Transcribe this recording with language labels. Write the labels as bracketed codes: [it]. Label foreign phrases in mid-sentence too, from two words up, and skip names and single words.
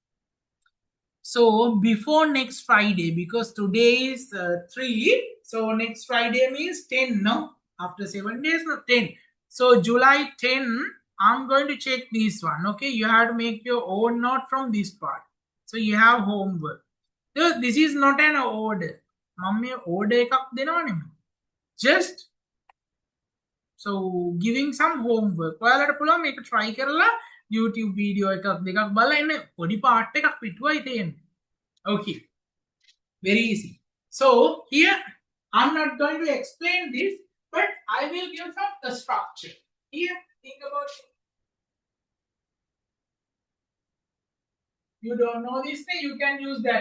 [en] So before next Friday, because today is 3, so next Friday means 10, no? After 7 days, no, 10. So July 10, I'm going to check this one. Okay, you have to make your own note from this part. So you have homework. So this is not an order. Mummy order [si] එකක් දෙනවා නෙමෙයි. [en] Just so giving some homework. [si] ඔයාලට පුළුවන් මේක try කරලා YouTube video එකක් දෙකක් බලලා එන්න පොඩි part එකක් පිටුවයි තියෙන්නේ. [en] Okay, very easy. So here I'm not going to explain this, but I will give some the structure. Here, think about it. You don't know this thing, you can use that.